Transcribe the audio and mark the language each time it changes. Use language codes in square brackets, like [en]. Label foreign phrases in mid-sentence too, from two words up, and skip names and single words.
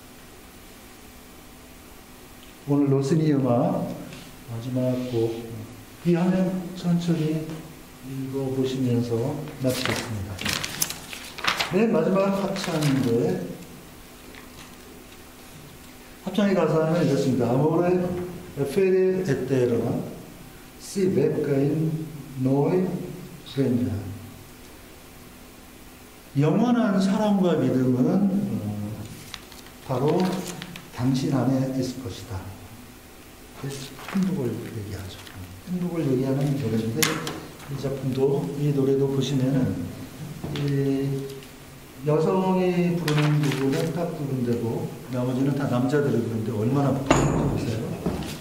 [ko] 오늘 로스니 음악 마지막 곡 이 화면 천천히 읽어보시면서 마치겠습니다. 맨 마지막 합창인데 합창의 가사는 이렇습니다. [it] Amore fede eterna si becca in noi regna. [ko] 영원한 사랑과 믿음은 바로 당신 안에 있을 것이다. 행복을 얘기하죠. 행복을 얘기하는 노래인데 이 작품도 이 노래도 보시면은 이 여성이 부르는 부분은 딱 부분되고 나머지는 다 남자들이 부르는데 얼마나 부끄러운지 보세요.